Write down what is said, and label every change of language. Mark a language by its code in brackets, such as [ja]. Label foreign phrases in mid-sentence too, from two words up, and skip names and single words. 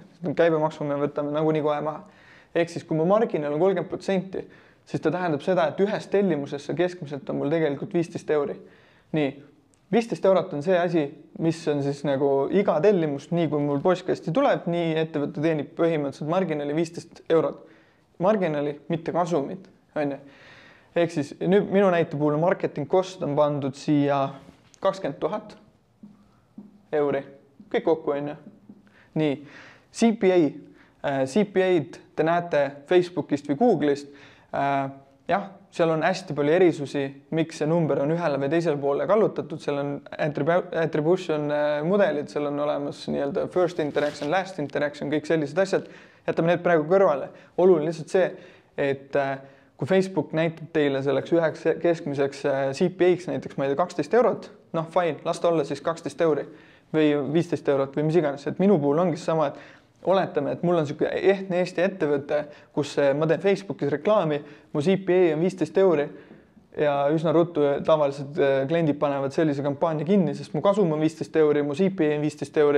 [et] Käibemaksu me võtame nagunii kohe maha. Ehk siis, kui mu marginal on 30%, siis ta tähendab seda, et ühes tellimusesse keskmiselt on mul tegelikult 15 €. Nii, 15 € on see asi, mis on siis nagu iga tellimus, nii kui mul postkasti tuleb, nii ettevõte teenib põhimõtteliselt marginali 15 €. Marginali, mitte kasumit, on ju. Ehk siis nüüd minu näite puhul [en] marketing cost [et] on pandud siia 20 000 €. Kõik kokku on ju. Nii, CPA CPA-d te näete Facebookist või Google'ist. Jah, seal on hästi palju erisusi, miks see number on ühele või teisele poole kallutatud, seal on attribution mudelid, seal on olemas nii-öelda [en] first interaction, last interaction, [et] kõik sellised asjad. Jätame need praegu kõrvale. Oluline lihtsalt see, et kui Facebook näitab teile selleks üheks keskmiseks CPA-ks näiteks, ma ei tea, 12 eurot, noh, fine, las ta olla siis 12 euri või 15 eurot või mis iganes, et minu puhul ongi sama, et oletame, et mul on niisugune ehtne Eesti ettevõte, kus ma teen Facebookis reklaami, mu CPA on 15 euri ja üsna ruttu tavaliselt kliendid panevad sellise kampaania kinni, sest mu kasum on 15 euri, mu CPA on 15 euri.